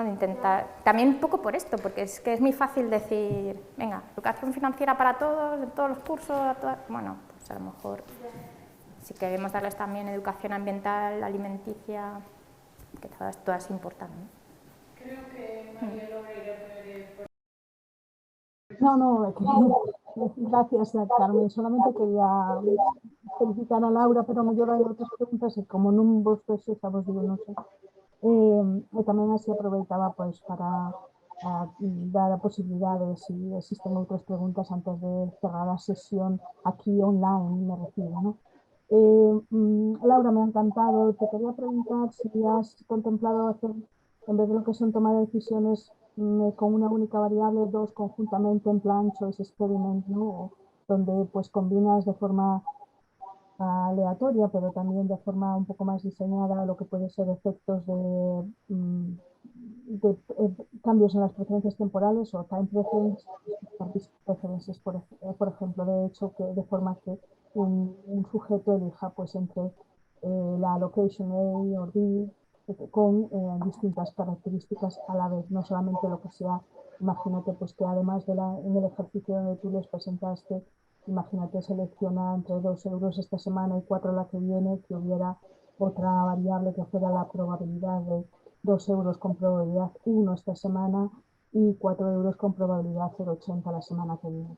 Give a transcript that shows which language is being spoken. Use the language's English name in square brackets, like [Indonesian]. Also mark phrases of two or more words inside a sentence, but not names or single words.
[Spanish] De intentar, también un poco por esto, porque es que es muy fácil decir, venga, educación financiera para todos, en todos los cursos, bueno, pues a lo mejor si queremos darles también educación ambiental, alimenticia, que todas es importante, ¿no? Creo que María Logra irá a poner No, gracias, Carmen. Solamente quería felicitar a Laura, [Galician] pero mellor hai outras preguntas e como non vos vexo, xa vos digo, non sei. E tamén así aproveitaba pois para dar a posibilidade se existen outras preguntas antes de cerrar a sesión aquí online, [Spanish] me refiero, [Galician] ¿no? [Spanish] Laura, me ha encantado. Te quería preguntar si has contemplado hacer, en vez de lo que son tomar decisiones con una única variable, dos conjuntamente en plan [English] choice experiment, [Spanish] ¿no? Donde pues combinas de forma aleatoria, pero también de forma un poco más diseñada lo que puede ser efectos de cambios en las preferencias temporales o [English] time preferences, [Spanish] por ejemplo, de hecho, que de forma que un sujeto elija pues entre la location A o B con distintas características a la vez, no solamente lo que sea. Imagínate pues que además en el ejercicio donde tú les presentaste, imagínate selecciona entre 2 euros esta semana y 4 la que viene, que hubiera otra variable que fuera la probabilidad de 2 euros con probabilidad 1 esta semana y 4 euros con probabilidad 0,80 la semana que viene.